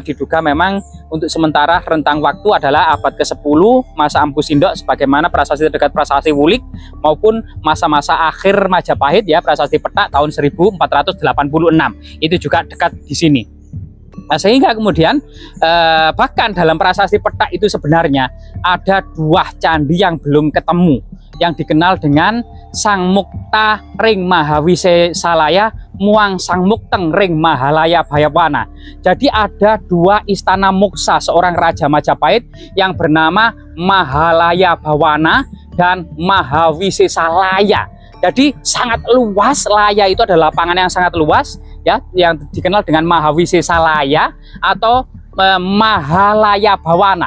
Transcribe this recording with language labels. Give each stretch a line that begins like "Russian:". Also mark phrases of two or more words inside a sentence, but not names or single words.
Indonesian: Diduga memang untuk sementara rentang waktu adalah abad ke-10 masa Empu Sindok sebagaimana prasasti terdekat prasasti Wulik, maupun masa-masa akhir Majapahit ya, prasasti Petak tahun 1486. Itu juga dekat di sini. Nah, sehingga kemudian bahkan dalam prasasti Petak itu sebenarnya ada 2 candi yang belum ketemu, yang dikenal dengan Sang Mukta Ring Mahawise Salaya Muang Sang Mukteng Ring Mahalaya Bayawana. Jadi ada 2 istana moksa seorang raja Majapahit yang bernama Mahalaya Bawana dan Mahawise Salaya. Jadi sangat luas, Laya itu adalah lapangan yang sangat luas ya, yang dikenal dengan Mahawise Salaya atau Mahalaya Bawana.